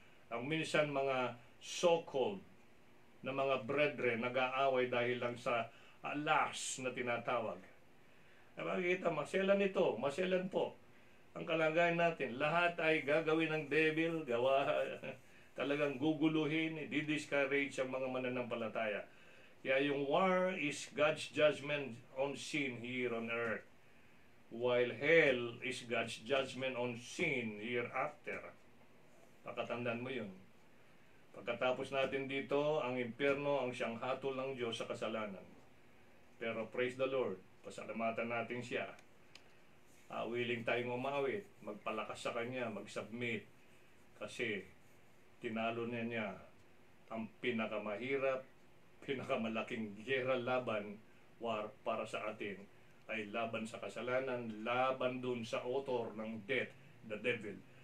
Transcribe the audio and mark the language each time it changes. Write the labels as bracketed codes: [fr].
[tl] Ang minsan mga so-called na mga brethren nag-aaway dahil lang sa lust na tinatawag. Makikita, maselan ito, maselan po. Ang kalagayan natin, lahat ay gagawin ng devil, talagang guguluhin, di-discourage ang mga mananampalataya. Kaya yung [en] war is God's judgment on sin here on earth, while hell is God's judgment on sin hereafter. [tl] Pakatandaan mo yun. Pagkatapos natin dito, ang impyerno ang siyang hatol ng Diyos sa kasalanan. Pero [en] praise the Lord, [tl] pasalamatan natin siya. Willing tayong umawit, magpalakas sa Kanya, mag-submit. Kasi tinalo niya ang pinakamahirap, pinakamalaking gera laban, war para sa atin, ay laban sa kasalanan, laban dun sa author ng death, [en] the devil.